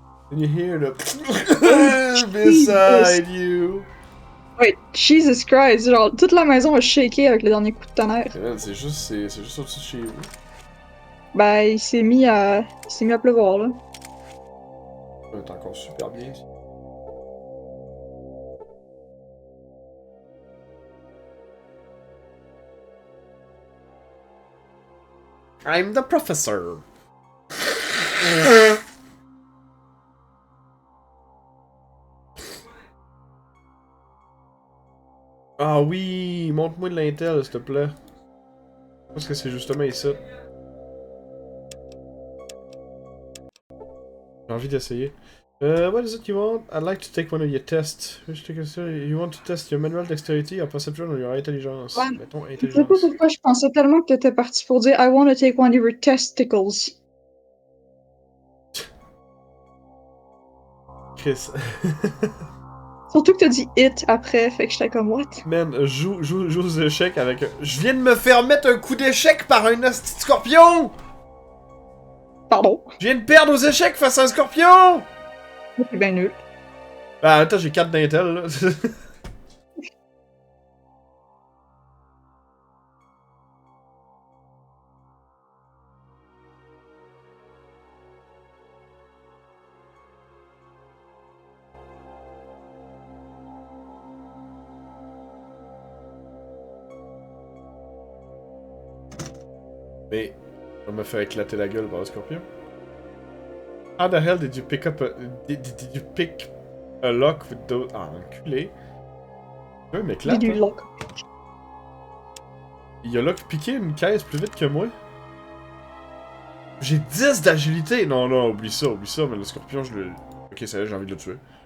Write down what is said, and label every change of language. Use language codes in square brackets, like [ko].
[en] Can you hear the beside you? Wait, Jesus Christ, [fr] genre, toute la maison a shaké avec le dernier coup de tonnerre. C'est juste au-dessus de chez vous. Ben, il s'est mis à pleuvoir, là. C'est encore super bien ici. [en] I'm the professor. [fr] Ah oui, montre-moi de l'intel, s'il te plaît. Je pense que c'est justement ici. J'ai envie d'essayer. [en] What is it you want? I'd like to take one of your tests. You want to test your manual dexterity, your perception, or your intelligence? [fr] Ouais. Mettons Je sais pas [en] intelligence. [fr] pourquoi je pensais tellement que t'étais parti pour dire [en] I want to take one of your testicles. [fr] Chris. Surtout que t'as dit it après, fait que j'étais comme what? Man, joue aux échecs avec... Je viens de me faire mettre un coup d'échec par un hostie de scorpion! Pardon. Je viens de perdre aux échecs face à un scorpion! C'est bien nul. Bah, attends, j'ai 4 d'intel, là. Mais, on m'a fait éclater la gueule par le scorpion. [en] How the hell did you pick up a... Did you pick a lock with those... [fr] Ah, enculé. Ouais, mais J'ai du hein. [en] lock. [fr] Il a là piqué une caisse plus vite que moi. J'ai 10 d'agilité! Non, non, oublie ça, mais le scorpion, je le... Ok, ça y est, j'ai envie de le tuer.